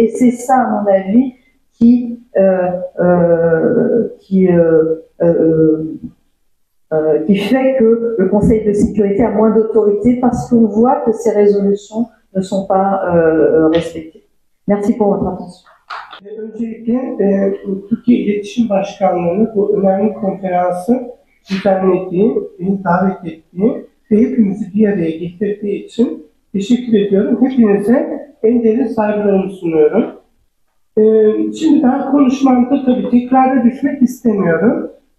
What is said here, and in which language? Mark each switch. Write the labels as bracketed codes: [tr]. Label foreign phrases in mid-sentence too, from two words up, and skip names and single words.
[fr] Et c'est ça, à mon avis, qui fait que le Conseil de sécurité a moins d'autorité parce qu'on voit que ces résolutions ne sont pas respectées. Merci pour votre attention. [tr] Öncelikle Türkiye İletişim Başkanlığı'nı bu önemli konferansı düzenlediği, beni davet ettiği ve hepimizi bir araya getirdiği için teşekkür ediyorum. Hepinize en derin saygılarımı sunuyorum. Şimdi ben konuşmamda tabii tekrara düşmek istemiyorum.